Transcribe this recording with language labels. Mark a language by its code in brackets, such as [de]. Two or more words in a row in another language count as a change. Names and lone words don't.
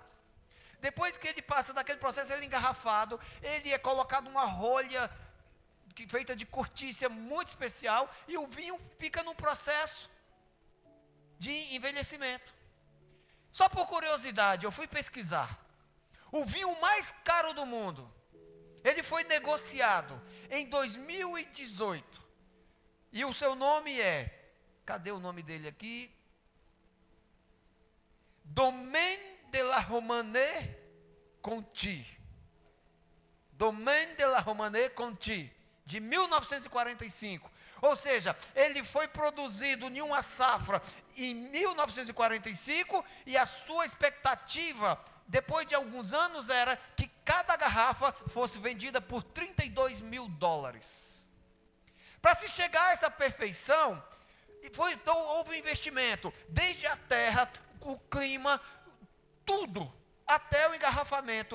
[pt] Depois que ele passa daquele processo, ele é engarrafado, ele é colocado numa rolha feita de cortícia muito especial, e o vinho fica num processo de envelhecimento. Só por curiosidade, eu fui pesquisar. O vinho mais caro do mundo, ele foi negociado em 2018. E o seu nome é, cadê o nome dele aqui? Domaine de la Romanée Conti. Domaine de la Romanée Conti, de 1945. Ou seja, ele foi produzido em uma safra em 1945, e a sua expectativa, depois de alguns anos, era que cada garrafa fosse vendida por $32.000. Para se chegar a essa perfeição, então houve um investimento, desde a terra, o clima, tudo, até o engarrafamento.